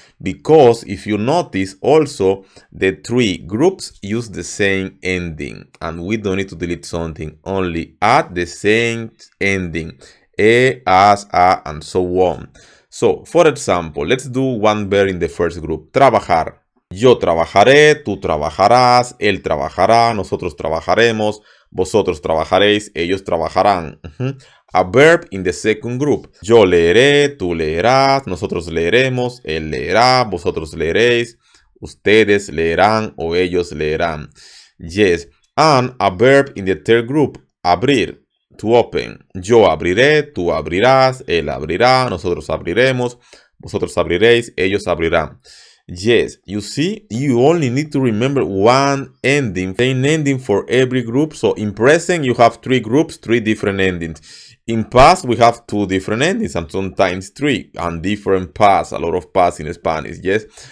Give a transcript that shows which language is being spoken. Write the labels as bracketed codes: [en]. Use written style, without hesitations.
[en] Because if you notice also, the three groups use the same ending. And we don't need to delete something. Only add the same ending. E, as, a, and so on. So, for example, let's do one verb in the first group. [es] Trabajar. Yo trabajaré, tú trabajarás, él trabajará, nosotros trabajaremos, vosotros trabajaréis, ellos trabajarán. [en] A verb in the second group. [es] Yo leeré, tú leerás, nosotros leeremos, él leerá, vosotros leeréis, ustedes leerán o ellos leerán. [en] Yes. And a verb in the third group. Abrir. To open. [es] Yo abriré, tú abrirás, él abrirá, nosotros abriremos, vosotros abriréis, ellos abrirán. [en] Yes, you see, you only need to remember one ending, same ending for every group. So in present, you have three groups, three different endings. In past, we have two different endings and sometimes three and different past, a lot of past in Spanish, yes.